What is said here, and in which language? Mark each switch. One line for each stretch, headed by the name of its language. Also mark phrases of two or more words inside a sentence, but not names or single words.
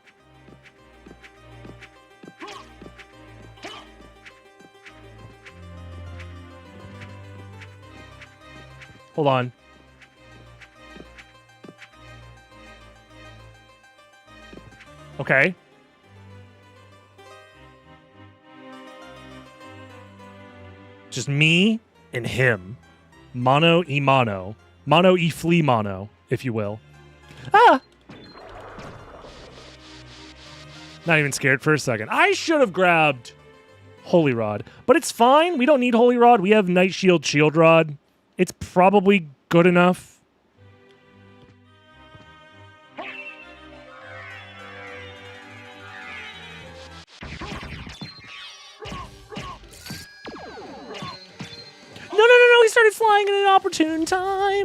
English: Hold on. Okay. Just me and him. Mono e mono. Mono e flea mono, if you will. Ah! Not even scared for a second. I should have grabbed Holy Rod. But it's fine. We don't need Holy Rod. We have Night Shield Shield Rod. It's probably good enough. No, he started flying at an opportune time.